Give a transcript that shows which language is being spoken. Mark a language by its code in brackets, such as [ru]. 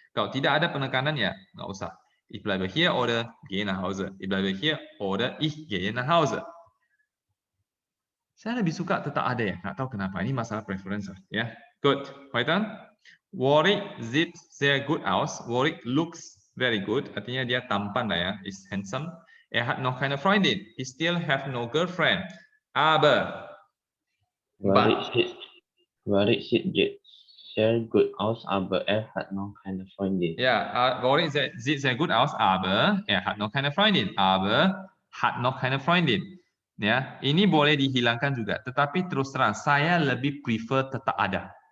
[id] Kalau tidak ada penekanan ya nggak usah. [de] Ich bleibe hier oder gehe nach Hause. Ich bleibe hier oder ich gehe nach Hause. [id] Saya lebih suka tetap ada ya. Nggak tahu kenapa. Ini masalah preference ya. Good. Weiter. [de] Warwick sieht sehr gut aus. [en] Warwick looks very good. [id] Artinya dia tampan lah ya. [en] Is handsome. [de] Hat noch keine Freundin. [en] He still have no girlfriend. Aber. [de] Warit sieht sehr gut aus, aber hat noch keine Freundin. Ya, Warit sieht sehr gut aus, aber hat noch keine Freundin. Aber hat noch keine Freundin. [id] Ya, ini boleh dihilangkan juga. Tetapi terus terang, saya lebih prefer tetap ada.